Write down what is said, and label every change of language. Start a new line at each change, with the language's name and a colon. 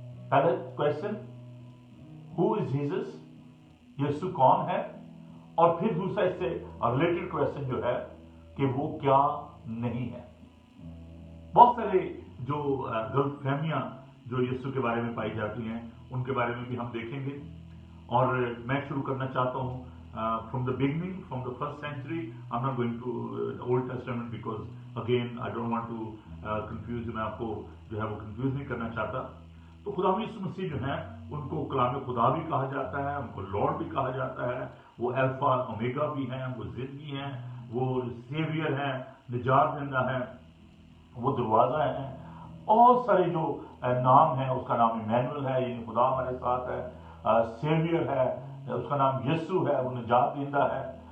Hindi: पहला question,
English: who is Jesus,
Hindi: यीशु कौन है, और फिर दूसरा इससे रिलेटेड क्वेश्चन जो है कि वो क्या नहीं है। बहुत सारे जो गलतफहमियां जो यीशु के बारे में पाई जाती हैं उनके बारे में भी हम देखेंगे, और मैं शुरू करना चाहता हूं
English: from the beginning, from the first century. I'm not going to Old Testament because again I don't want to confuse you,
Hindi: मैं आपको जो है वो कंफ्यूज नहीं करना चाहता। तो खुदावंद यीशु मसीह जो है उनको कलाम खुदा भी कहा जाता है, उनको लॉर्ड भी कहा जाता है, वो अल्फा ओमेगा भी हैं, वो जिंदगी हैं, वो सेवियर हैं, निजात देना है, वो दरवाजा है। बहुत सारे जो नाम है, उसका नाम इमैनुअल है, यानी खुदा हमारे साथ है, सेवियर है, उसका नाम यीशु है, वो निजात देता है।